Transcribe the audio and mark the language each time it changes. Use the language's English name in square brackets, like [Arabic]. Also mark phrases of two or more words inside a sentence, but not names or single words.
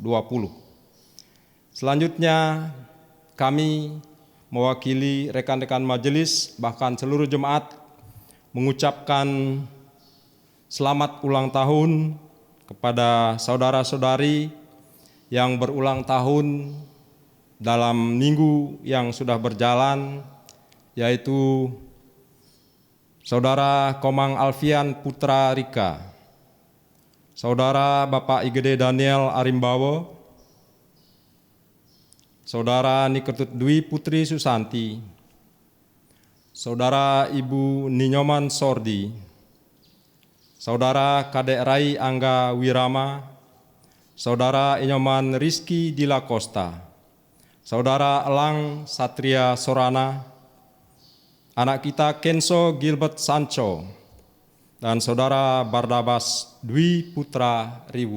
[Indonesian] Selanjutnya, kami mewakili rekan-rekan majelis, bahkan seluruh jemaat, mengucapkan selamat ulang tahun kepada saudara-saudari yang berulang tahun dalam minggu yang sudah berjalan, yaitu Saudara Komang Alfian Putra Rika, Saudara Bapak Igede Daniel Arimbawo, Saudara Niketut Dwi Putri Susanti, Saudara Ibu Ninyoman Sordi, Saudara Kadek Rai Angga Wirama, Saudara Inyoman Rizky Dila Costa, Saudara Elang Satria Sorana, anak kita Kenso Gilbert Sancho, dan Saudara Bardabas Dwi Putra Riwu.